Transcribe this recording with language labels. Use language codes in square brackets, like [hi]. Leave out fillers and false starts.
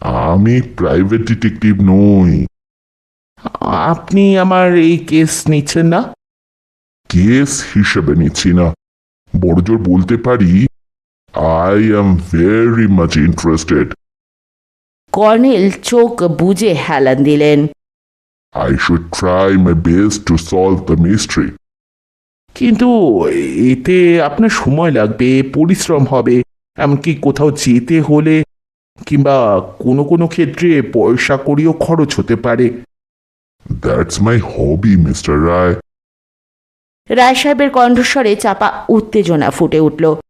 [bn] আমি private detective নই। আপনি আমার এই কেস নিচ্ছেন না? কেস হিসেবে নিচ্ছি না, বড়জোর বলতে পারি [en] I am very much interested. [bn] Colonel চোখ বুজে হেলান দিলেন। [en] I should try my best to solve the mystery. [bn] কিন্তু এতে আপনার সময় লাগবে, পরিশ্রম হবে, এমনকি কোথাও যেতে হলে কিংবা কোনো কোনো ক্ষেত্রে পয়সা কড়িও খরচ হতে পারে। [en] That's my hobby, Mr. Rai. [bn] রায় সাহেবের কণ্ঠস্বরে চাপা উত্তেজনা ফুটে উঠল।